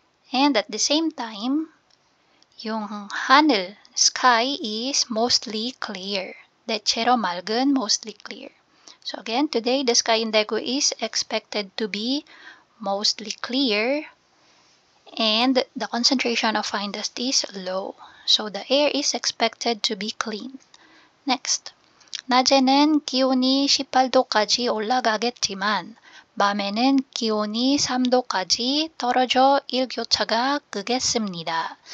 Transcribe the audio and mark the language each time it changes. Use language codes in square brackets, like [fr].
[en] And at the same time, yung hanel, sky is mostly clear. [ko] 대체로 맑은, mostly clear. [en] So again, today the sky in Daegu is expected to be mostly clear and the concentration of fine dust is low. So the air is expected to be clean. [ko] Next, 낮에는 기온이 18도까지 올라가겠지만 밤에는 기온이 3도까지 떨어져 일교차가 크겠습니다.